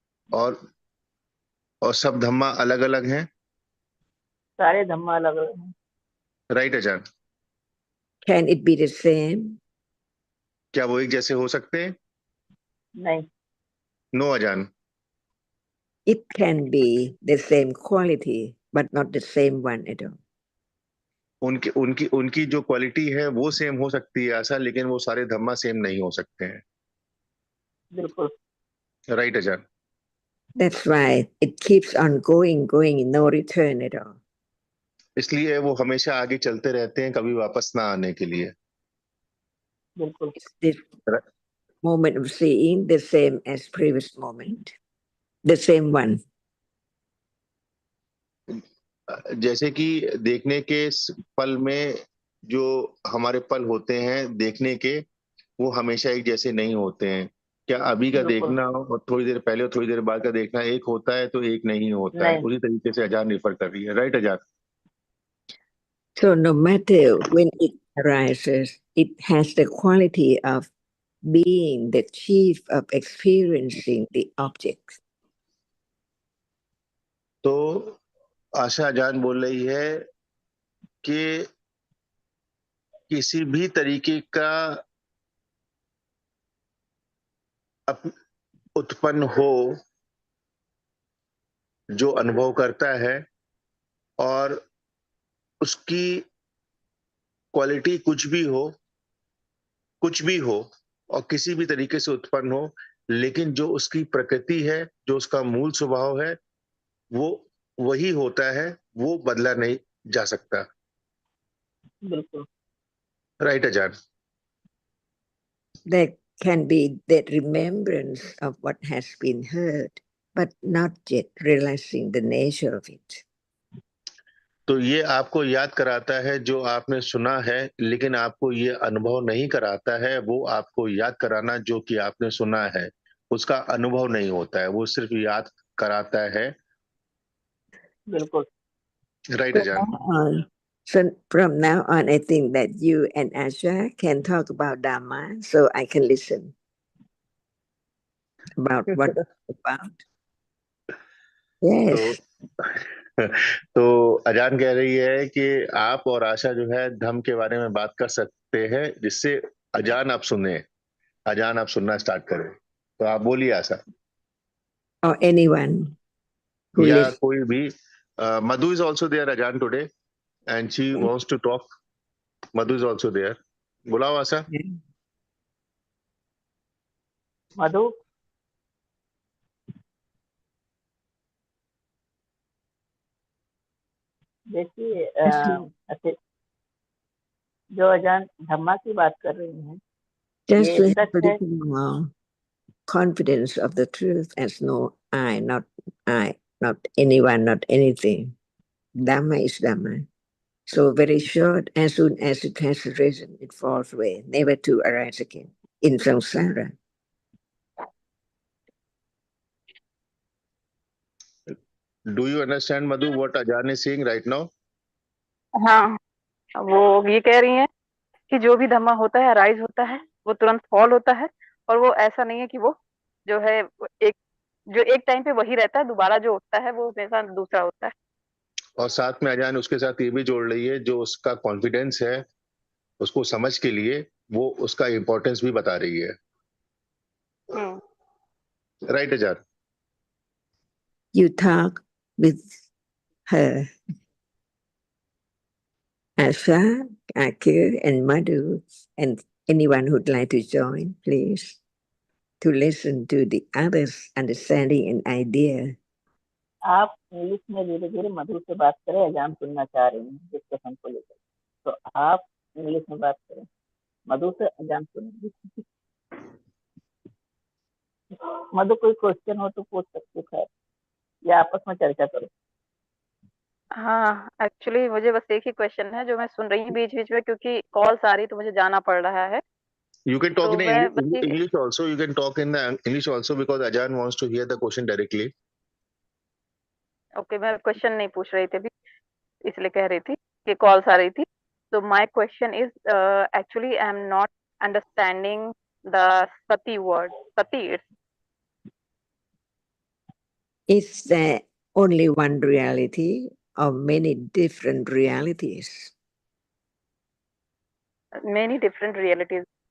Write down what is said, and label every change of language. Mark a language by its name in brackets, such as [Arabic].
[Hindi] और सब धम्मा अलग अलग हैं? सारे धम्मा अलग अलग हैं। [English] Right Ajahn? Can it be the same? [Hindi] क्या वो एक जैसे हो सकते हैं? नहीं, [English] No Ajahn. It can be the same quality, but not the same one at all. [Hindi] उनकी उनकी उनकी जो क्वालिटी है वो सेम हो सकती है ऐसा, लेकिन वो सारे धम्मा सेम नहीं हो सकते हैं. बिल्कुल [English] Right Ajahn? That's why it keeps on going, no return at all. [Hindi] इसलिए वो हमेशा आगे चलते रहते हैं, कभी वापस ना आने के लिए. बिल्कुल [English] It's this moment of seeing the same as previous moment, the same one. [Hindi] जैसे कि देखने के पल में जो हमारे पल होते हैं देखने के, वो हमेशा एक जैसे नहीं होते हैं. क्या अभी का बिल्कुल देखना और थोड़ी देर पहले और थोड़ी देर बाद का देखना एक होता है तो एक नहीं होता है. नहीं, उसी तरीके से अजान रिफर कर रही है. [English] Right Ajahn? So no matter when it arises, it has the quality of being the chief of experiencing the object. [Hindi] तो आशा अजान बोल रही है कि किसी भी तरीके का उत्पन्न हो जो अनुभव करता है, और उसकी क्वालिटी कुछ भी हो और किसी भी तरीके से उत्पन्न हो, लेकिन जो उसकी प्रकृति है, जो उसका मूल स्वभाव है, वो वही होता है, वो बदला नहीं जा सकता. बिल्कुल [English] Right Ajahn? There can be that remembrance of what has been heard, but not yet realizing the nature of it. [Hindi] तो ये आपको याद कराता है जो आपने सुना है, लेकिन आपको ये अनुभव नहीं कराता है. वो आपको याद कराना जो कि आपने सुना है, उसका अनुभव नहीं होता है, वो सिर्फ याद कराता है. बिल्कुल [English] Right So Ajahn? now on, so from now on, I think that you and Asha can talk about Dhamma, so I can listen about what it's about. [Hindi] तो [English] Yes, [Hindi] तो अजान कह रही है कि आप और आशा जो है धम्म के बारे में बात कर सकते हैं, जिससे अजान आप सुने, अजान आप सुनना स्टार्ट करें. तो आप बोलिए आशा, [English] or anyone who [Hindi] या [English] listens. [Hindi] कोई भी. [English] Madhu is also there Ajahn today and she wants to talk. Madhu is also there. [Hindi] बुलाओ आशा. मधु देखिए ऐसे जो अजान धम्मा की बात कर रही हैं [English] Just [Hindi] ये [English] to have [Hindi] सच [English] a [Hindi] है. [English] little more confidence of the truth as no I, not anyone, not anything. Dhamma is Dhamma. So very short, as soon as it has arisen, it falls away, never to arise again in samsara. Do you understand Madhu what Ajahn is saying right now? [Hindi] हाँ, वो ये कह रही हैं कि जो भी धम्मा होता है अराइज होता है, वो तुरंत फॉल होता है, और वो ऐसा नहीं है कि वो जो है एक जो एक टाइम पे वही रहता है, दोबारा जो उठता है वो हमेशा दूसरा होता है. और साथ में अजान उसके साथ ये भी जोड़ रही है, जो उसका कॉन्फिडेंस है उसको समझ के लिए, वो उसका इंपॉर्टेंस भी बता रही है. [English] Right Ajahn? You talk with her, Asha, Akir, and Madhu, and anyone who'd like to join, please, to listen to the other's understanding and idea. [Hindi] आप इंग्लिश में धीरे धीरे मधु से बात करें, अजान सुनना चाह रही हैं डिस्कशन को लेकर, तो आप इंग्लिश में बात करें, मधु से अजान सुनेंगे. मधु कोई क्वेश्चन हो तो पूछ सकते हैं या आपस में चर्चा करो. हाँ, एक्चुअली मुझे बस एक ही क्वेश्चन है जो मैं सुन रही हूँ बीच बीच में, क्योंकि कॉल्स आ रही तो मुझे जाना पड़ रहा है. [English] You can talk in [Hindi] मैं बस ये [English] English also. You can talk in the English also because Ajan wants to hear the question directly. [Hindi] Okay, मैं क्वेश्चन नहीं पूछ रही थी अभी, इसलिए कह रही थी कि कॉल्स आ रही थी. [English] तो my question is actually I am not understanding the sati word. Sati, Is there only one reality or many different realities? many different realities.